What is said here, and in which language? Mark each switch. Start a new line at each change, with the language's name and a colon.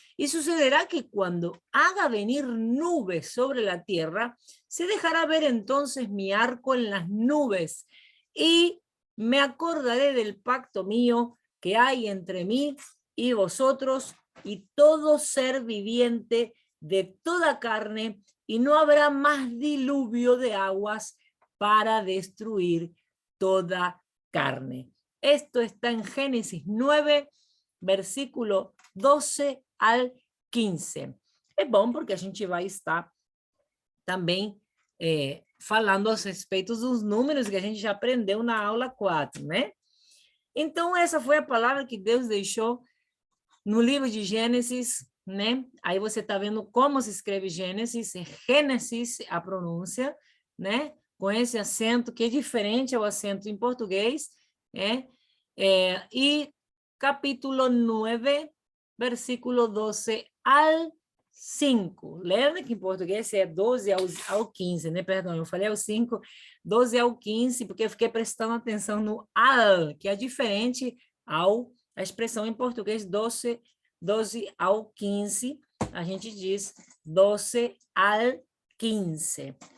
Spanish: Y sucederá que cuando haga venir nubes sobre la tierra, se dejará ver entonces mi arco en las nubes, y me acordaré del pacto mío que hay entre mí y vosotros y todo ser viviente de toda carne, y no habrá más diluvio de aguas para destruir toda carne. Esto está en Génesis 9, versículo 12 al 15.
Portuguese: É bom porque a gente vai estar também falando a respeito dos números que a gente já aprendeu na aula 4, né? Então, essa foi a palavra que Deus deixou no livro de Gênesis, né? Aí você está vendo como se escreve Gênesis, Gênesis, a pronúncia, né? Com esse acento que é diferente ao acento em português, né? E capítulo 9, versículo 12 al 5. Lembra que em português é 12 ao 15, né? Perdão, eu falei ao 5, 12 ao 15, porque eu fiquei prestando atenção no al, que é diferente a expressão em português 12 ao 15, a gente diz 12 al 15.